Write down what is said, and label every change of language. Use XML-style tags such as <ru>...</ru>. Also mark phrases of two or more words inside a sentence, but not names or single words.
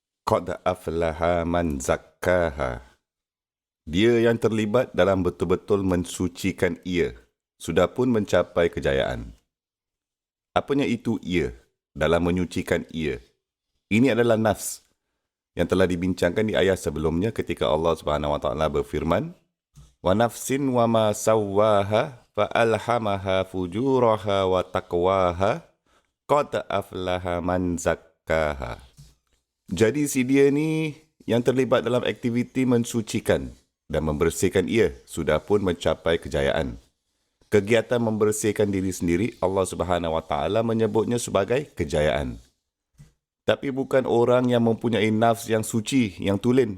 <ar>قد أفلح من زكاها.</ar> <ms>Dia yang terlibat dalam betul-betul mensucikan ia, sudah pun mencapai kejayaan. Apanya itu ia dalam menyucikan ia? Ini adalah nafs yang telah dibincangkan di ayat sebelumnya ketika Allah</ms> <ar>سبحانه وتعالى</ar> <ms>berfirman,</ms> <ar>"ونفس وما سواها فألهمها فجورها وتقواها قد أفلح من زكاها."</ar> <ms>Jadi si dia ni yang terlibat dalam aktiviti mensucikan dan membersihkan ia sudah pun mencapai kejayaan. Kegiatan membersihkan diri sendiri Allah</ms> <ar>سبحانه وتعالى</ar> <ms>menyebutnya sebagai kejayaan. Tapi bukan orang yang mempunyai nafs yang suci, yang tulen.</ms>